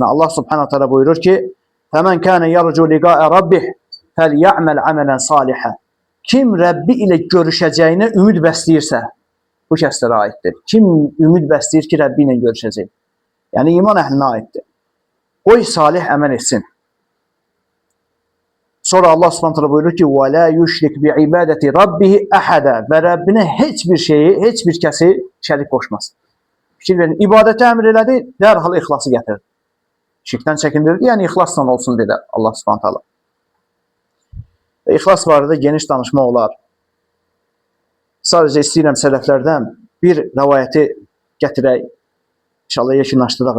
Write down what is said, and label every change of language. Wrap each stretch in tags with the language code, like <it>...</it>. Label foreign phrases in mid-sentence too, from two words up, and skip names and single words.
<ar>الله سبحانه وتعالى</ar> <az>buyurur ki:</az> <ar>"فمن كان يرجو لقاء ربه فليعمل عملا صالحا."</ar> <az>Kim Rəbbi ilə görüşəcəyinə ümid bəsləyirsə, bu kəslərə aiddir. Kim ümid bəsləyir ki, Rəbbi ilə görüşəcək? Yəni iman əhlinə aiddir. Qoy salih əməl etsin. Sonra</az> <ar>الله سبحانه وتعالى</ar> <az>buyurur ki:</az> <ar>"ولا يشرك بعبادة ربه أحدا."</ar> <az>Və Rəbbinə heç bir şeyi, heç bir kəsi şərik qoşmasın. Fikir verin, ibadəti əmr elədi, dərhal ixlası gətirdi. Şirkdən çəkindirdi, yəni ixlasla olsun dedi</az> <ar>الله سبحانه وتعالى.</ar> <az>Və ixlas barədə geniş danışma olar. Sadəcə istəyirəm sələflərdən bir rəvayəti gətirək, inşallah yekunlaşdıraq.</az>